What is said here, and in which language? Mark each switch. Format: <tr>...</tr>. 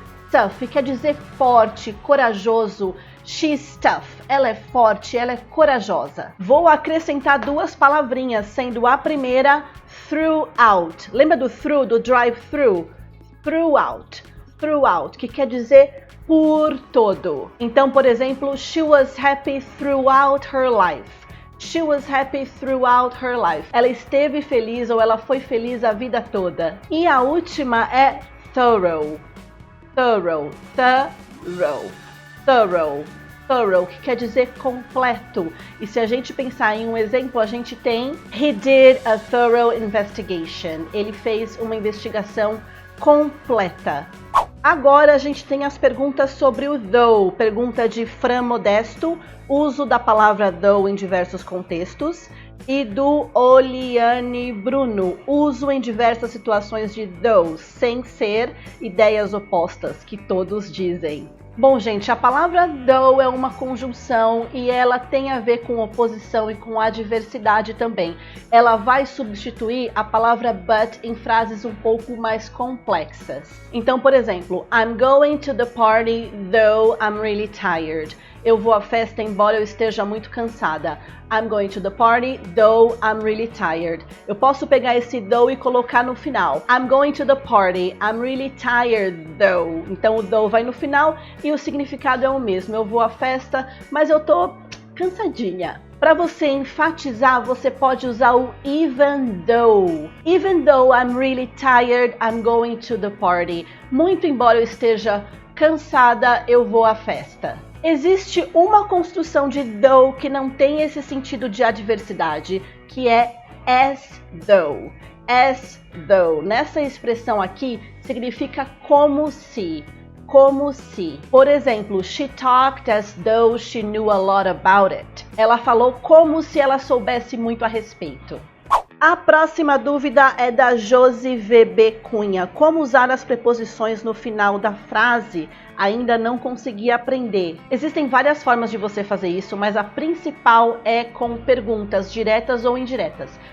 <pt>Tough quer dizer forte, corajoso.</pt> <en>She's tough.</en> <pt>Ela é forte, ela é corajosa. Vou acrescentar duas palavrinhas, sendo a primeira throughout. Lembra do through, do drive-thru? Throughout. Throughout, que quer dizer por todo. Então, por exemplo,</pt> <en>she was happy throughout her life. She was happy throughout her life.</en> <pt>Ela esteve feliz ou ela foi feliz a vida toda. E a última é thorough. Thorough. Thorough. Thorough. Thorough, que quer dizer completo. E se a gente pensar em um exemplo, a gente tem</pt> <en>He did a thorough investigation.</en> <pt>Ele fez uma investigação completa. Agora a gente tem as perguntas sobre o though. Pergunta de Fran Modesto, uso da palavra though em diversos contextos. E do Oliane Bruno, uso em diversas situações de though, sem ser ideias opostas, que todos dizem. Bom, gente, a palavra though é uma conjunção e ela tem a ver com oposição e com adversidade também. Ela vai substituir a palavra but em frases um pouco mais complexas. Então, por exemplo,</pt> <en>I'm going to the party though I'm really tired.</en> <pt>Eu vou à festa embora eu esteja muito cansada.</pt> <en>I'm going to the party though I'm really tired.</en> <pt>Eu posso pegar esse though e colocar no final.</pt> <en>I'm going to the party, I'm really tired though.</en> <pt>Então o though vai no final e o significado é o mesmo. Eu vou à festa, mas eu tô cansadinha. Para você enfatizar, você pode usar o even though.</pt> <en>Even though I'm really tired, I'm going to the party.</en> <pt>Muito embora eu esteja cansada, eu vou à festa. Existe uma construção de though que não tem esse sentido de adversidade, que é as though. As though. Nessa expressão aqui, significa como se. Como se. Por exemplo,</pt> <en>she talked as though she knew a lot about it.</en> <pt>Ela falou como se ela soubesse muito a respeito. A próxima dúvida é da Josi VB Cunha. Como usar as preposições no final da frase? Ainda não consegui aprender. Existem várias formas de você fazer isso, mas a principal é com perguntas diretas ou indiretas.</pt>